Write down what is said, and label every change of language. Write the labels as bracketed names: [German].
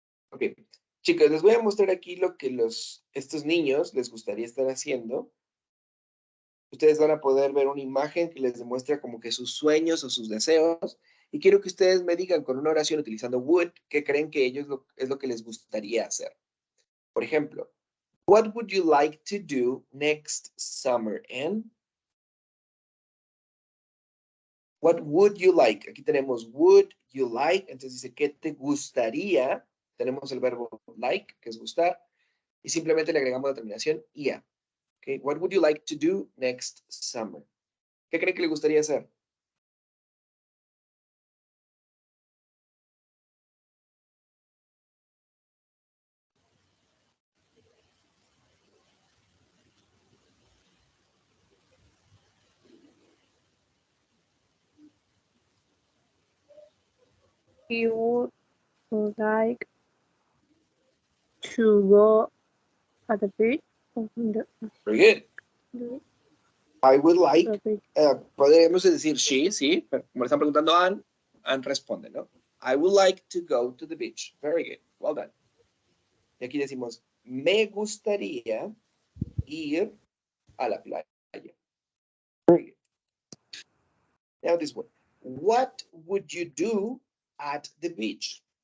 [Spanish] Ok, chicos, les voy a mostrar aquí lo que estos niños les gustaría estar haciendo. Ustedes van a poder ver una imagen que les demuestra como que sus sueños o sus deseos. Y quiero que ustedes me digan con una oración utilizando would, qué creen que ellos es lo que les gustaría hacer. [English] Por ejemplo, what would you like to do next summer, Anne? What would you like? [Spanish] Aquí tenemos [English] would you like. [Spanish] Entonces dice, ¿qué te gustaría? Tenemos el verbo like, que es gustar. Y simplemente le agregamos la terminación ia. [English] Okay, what would you like to do next summer? [Spanish] ¿Qué creen que le gustaría hacer? [English] You would like to go at the beach? Very good. I would like, [Spanish] podríamos decir she, sí, pero como le están preguntando a Anne responde, ¿no? [English] I would like to go to the beach. Very good. Well done. [Spanish] Y aquí decimos, me gustaría ir a la playa. [English] Very good. Now this one. What would you do at the beach?